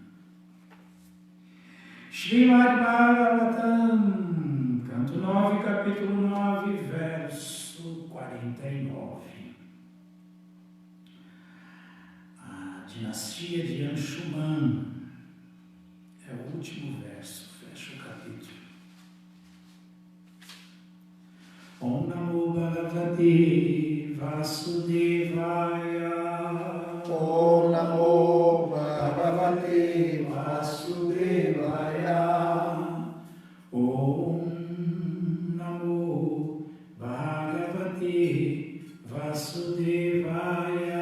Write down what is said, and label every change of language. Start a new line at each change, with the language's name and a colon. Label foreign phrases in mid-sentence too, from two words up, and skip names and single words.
Portuguese: Srimad Bhagavatam, canto 9, capítulo 9, verso 49. A dinastia de Anshuman é o último verso, fecha o capítulo.
Sanskrit: Om Namo Bhagavate Vasudevaya. Om Namo Bhagavate Vasudevaya. Om Namo Bhagavate Vasudevaya.